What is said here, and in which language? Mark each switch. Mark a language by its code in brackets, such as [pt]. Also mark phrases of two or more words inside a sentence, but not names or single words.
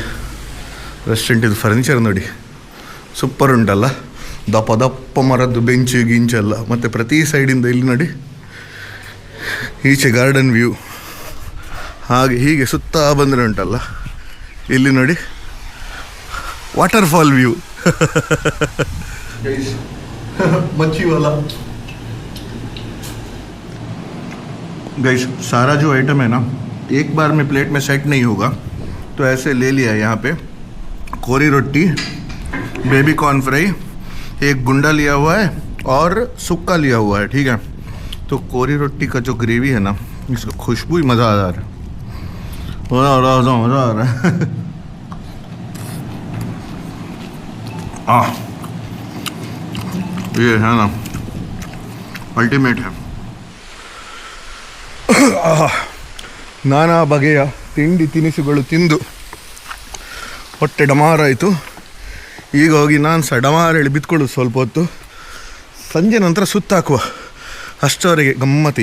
[kn] ರೆಸ್ಟೋರೆಂಟಿದು ಫರ್ನಿಚರ್ ನೋಡಿ, ಸೂಪರ್ ಉಂಟಲ್ಲ. ದಪ್ಪ ಮರದ್ದು ಬೆಂಚು ಗಿಂಚೆಲ್ಲ. ಮತ್ತು ಪ್ರತಿ ಸೈಡಿಂದ ಇಲ್ಲಿ ನೋಡಿ, ಈಚೆ ಗಾರ್ಡನ್ ವ್ಯೂ. ಹಾಗೆ ಹೀಗೆ ಸುತ್ತಾ ಬಂದರೆ ಉಂಟಲ್ಲ, ಇಲ್ಲಿ ನೋಡಿ [en] waterfall view. [hi] मच्छी वाला. गाइस, सारा जो आइटम है ना, एक बार में प्लेट में सेट नहीं होगा, तो ऐसे ले लिया है. यहाँ पे कोरी रोटी, बेबी कॉर्न फ्राई, एक गुंडा लिया हुआ है और सुक्का लिया हुआ है. ठीक है. तो कोरी रोटी का जो ग्रेवी है ना, इसका खुशबू ही मज़ा आ रहा है. मज़ा आ रहा है. ये है ना, ಅಲ್ಟಿಮೇಟ್ है. [kn] ನಾನಾ ಬಗೆಯ ತಿಂಡಿ ತಿನಿಸುಗಳು ತಿಂದು ಹೊಟ್ಟೆ ಡಮಾರಾಯಿತು. ಈಗ ಹೋಗಿ ನಾನು ಸಹ ಡಮಾರ ಹೇಳಿ ಬಿತ್ಕೊಳ್ಳೋದು ಸ್ವಲ್ಪ ಹೊತ್ತು. ಸಂಜೆ ನಂತರ ಸುತ್ತಾಕುವ. ಅಷ್ಟವರೆಗೆ ಗಮ್ಮತ್ತು.